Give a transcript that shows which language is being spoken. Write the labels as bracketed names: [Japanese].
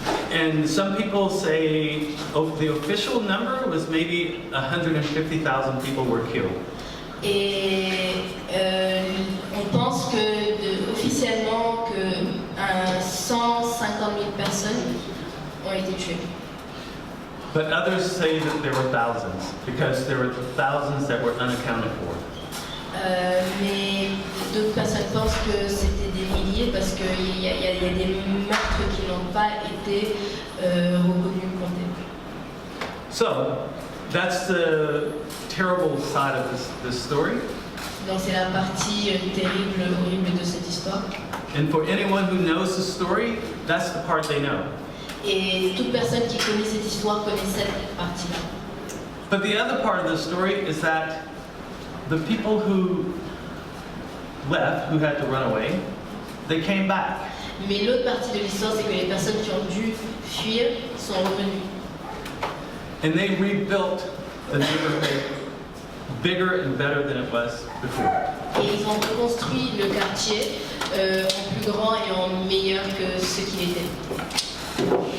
[English] And some people say the official number was maybe 150,000 people were killed. [French] Et on pense que officiellement que 150 000 personnes ont été tuées. [English] But others say that there were thousands, because there were thousands that were unaccounted for. [French] Mais d'autres personnes pensent que c'était des milliers parce qu'il y a des meurtres qui n'ont pas été reconnus, comptés. [English] So, that's the terrible side of this story. [French] Donc c'est la partie terrible, horrible de cette histoire. [English] And for anyone who knows the story, that's the part they know. [French] Et toute personne qui connaît cette histoire connaît cette partie-là. [English] But the other part of the story is that the people who left, who had to run away, they came back. [French] Mais l'autre partie de l'histoire, c'est que les personnes qui ont dû fuir sont revenues. [English] And they rebuilt the neighborhood bigger and better than it was before. [French] Et ils ont reconstruit le quartier en plus grand et en meilleur que ce qu'il était.